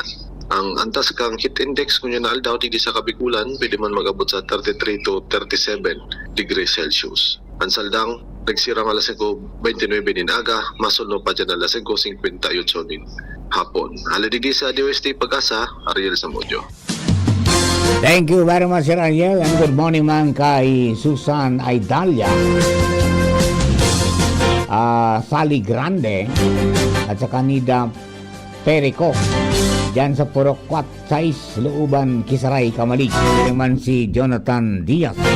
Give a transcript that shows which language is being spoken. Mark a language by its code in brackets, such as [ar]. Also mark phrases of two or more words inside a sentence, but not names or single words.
[bik] Ang antas kang [en] heat index [bik] kung yun na aldaw digdi sa Kabikulan, pwede man mag-abot sa 33 to 37 [en] degrees Celsius. [bik] Ang saldang, nagsirang alas 5:29 din aga, masunod pa dyan alas 5:58 din hapon. Haladigdi sa DOST Pag-asa, Ariel Samudyo. [en] Thank you very much, Sir Ariel, and good morning [bik] man kay Susan Aidalia, Sally Grande, at sa kanida Perico. Diyan sa Purok 4, Looban, Kisaray, Kamalig. Naman si Jonathan Diaz.